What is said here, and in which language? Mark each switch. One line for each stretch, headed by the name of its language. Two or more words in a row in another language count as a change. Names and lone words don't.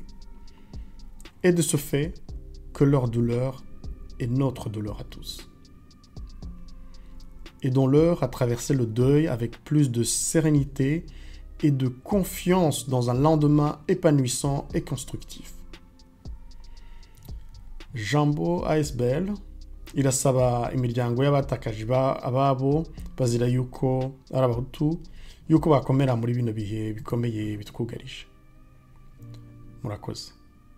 French: Et de ce fait, que leur douleur est notre douleur à tous. Aidons-leur à traverser le deuil avec plus de sérénité et de confiance dans un lendemain épanouissant et constructif.
Rundi: Jambo ASBL irasaba imiryango y'abatakaje ababo bazira yuko ari abahutu yuko bakomera muri bino bihe bikomeye bitwugarije. Murakoze.